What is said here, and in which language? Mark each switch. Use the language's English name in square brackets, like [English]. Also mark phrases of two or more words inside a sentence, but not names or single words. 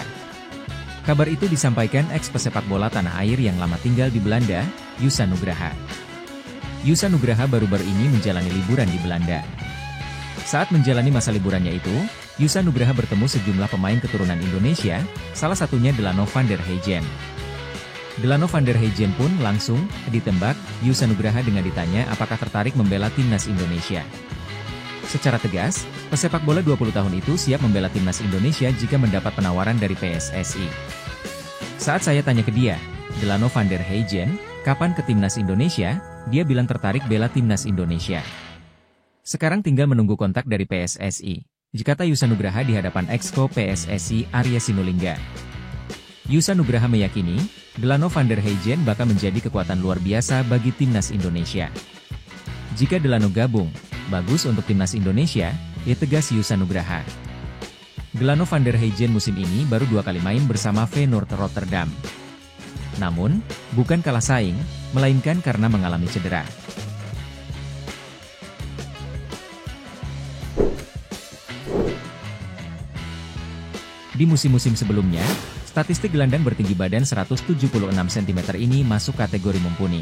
[Indonesian] Kabar itu disampaikan ex-pesepak bola tanah air yang lama tinggal di Belanda, Yusa Nugraha. Yusa Nugraha baru-baru ini menjalani liburan di Belanda. Saat menjalani masa liburannya itu, Yusa Nugraha bertemu sejumlah pemain keturunan Indonesia, salah satunya Delano van der Heijden. Delano van der Heijden pun langsung ditembak Yusa Nugraha dengan ditanya apakah tertarik membela Timnas Indonesia. Secara tegas, pesepak bola 20 tahun itu siap membela Timnas Indonesia jika mendapat penawaran dari PSSI. Saat saya tanya ke dia, Delano van der Heijden, kapan ke Timnas Indonesia, dia bilang tertarik bela Timnas Indonesia. Sekarang tinggal menunggu kontak dari PSSI, kata Yusa Nugraha di hadapan Exco PSSI Arya Sinulinga. Yusa Nugraha meyakini, Delano van der Heijden bakal menjadi kekuatan luar biasa bagi Timnas Indonesia. Jika Delano gabung, bagus untuk Timnas Indonesia, ya tegas Yusa Nugraha. Delano van der Heijden musim ini baru 2 kali main bersama Feyenoord Rotterdam. Namun, bukan kalah saing, melainkan karena mengalami cedera. Di musim-musim sebelumnya, statistik gelandang bertinggi badan 176 cm ini masuk kategori mumpuni.